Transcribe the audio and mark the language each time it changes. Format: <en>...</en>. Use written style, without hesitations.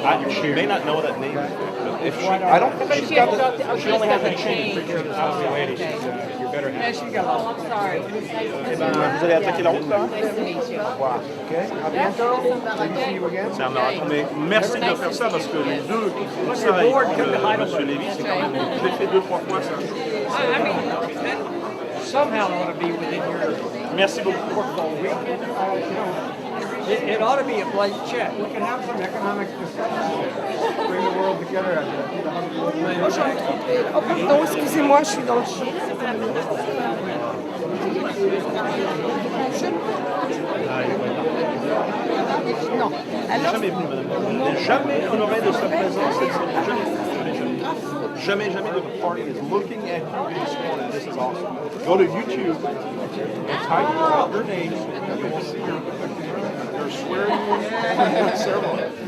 <en>She may not know that name. If she, I don't think she's got the, she only has the chain. Lady, you're better half. I'm sorry.</en> <fr>Eh ben, vous allez attaquer la route là? Voilà. Ok. À bientôt.</fr> <en>See you again.</en> <fr>C'est un marathon, mais merci de faire ça parce que les deux, ça et Monsieur Lévy, c'est quand même, je l'ai fait 2-3 fois ça.</fr> <en>Somehow ought to be within your</en> <fr>Merci beaucoup.</fr> <en>it ought to be a blank check. We can have some economic discussions. Bring the world together.</en> <fr>Oh, pardon, excusez-moi, je suis dans le champ. Non. Alors, Jamais venu, madame. Jamais honoré de sa présence. Jamais</fr> <en>the party is looking at you being sworn in. This is awesome. Go to YouTube and type out your name, and you will see your swearing in ceremony.</en>